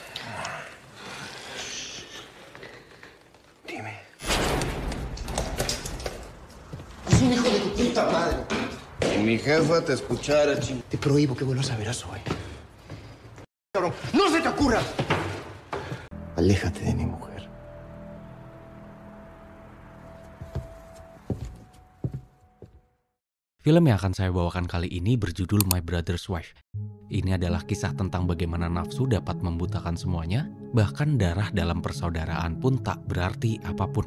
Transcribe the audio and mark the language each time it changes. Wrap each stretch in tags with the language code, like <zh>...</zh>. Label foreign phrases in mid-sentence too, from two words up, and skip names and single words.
<es>Dime. Es un hijo de tu puta madre. Si mi jefa te escuchara, ching... Te prohíbo que vuelvas a ver a Zoe. Cabrón, ¡no se te ocurra! Aléjate de mi mujer.</es> <id>Film yang akan saya bawakan kali ini berjudul My Brother's Wife. Ini adalah kisah tentang bagaimana nafsu dapat membutakan semuanya, bahkan darah dalam persaudaraan pun tak berarti apapun.</id>